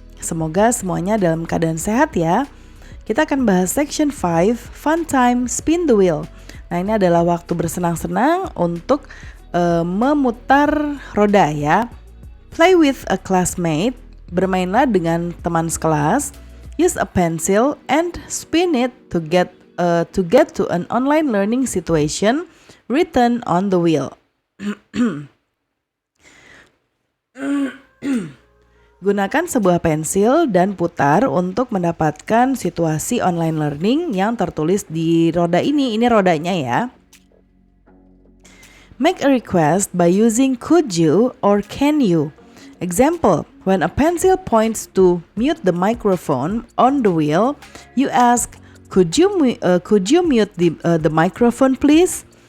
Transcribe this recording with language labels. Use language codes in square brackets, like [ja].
[id] Semoga semuanya dalam keadaan sehat ya. Kita akan bahas Section 5, Fun Time, Spin the Wheel. Nah, ini adalah waktu bersenang-senang untuk memutar roda ya. [en] Play with a classmate, [id] bermainlah dengan teman sekelas. [en] Use a pencil and spin it to get to an online learning situation written on the wheel. [id] Gunakan sebuah pensil dan putar untuk mendapatkan situasi online learning yang tertulis di roda ini. Ini rodanya ya. [en] Make a request by using could you or can you. Example, when a pencil points to mute the microphone on the wheel, you ask, could you mute the microphone please?